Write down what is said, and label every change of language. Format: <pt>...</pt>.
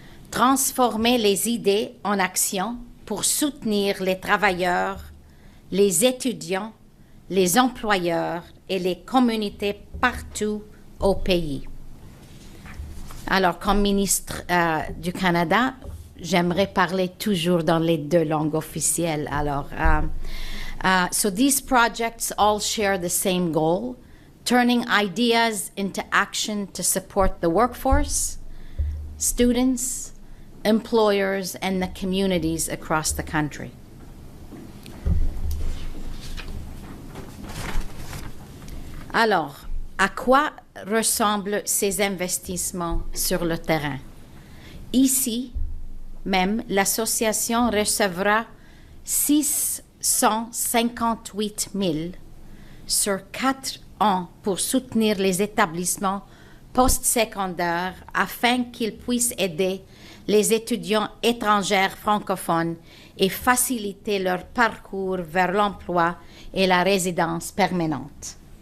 <fr>Transformer les idées en action pour soutenir les travailleurs, les étudiants, les employeurs et les communautés partout au pays. Alors, comme ministre du Canada, j'aimerais parler toujours dans les 2 langues officielles.</fr> <en>Alors, so these projects all share the same goal, turning ideas into action to support the workforce, students, employers, and the communities across the country.</en> <fr>Alors, à quoi ressemblent ces investissements sur le terrain? Ici, même, l'association recevra 658 000 sur 4 ans pour soutenir les établissements postsecondaires afin qu'ils puissent aider les étudiants étrangers francophones et faciliter leur parcours vers l'emploi et la résidence permanente.</fr>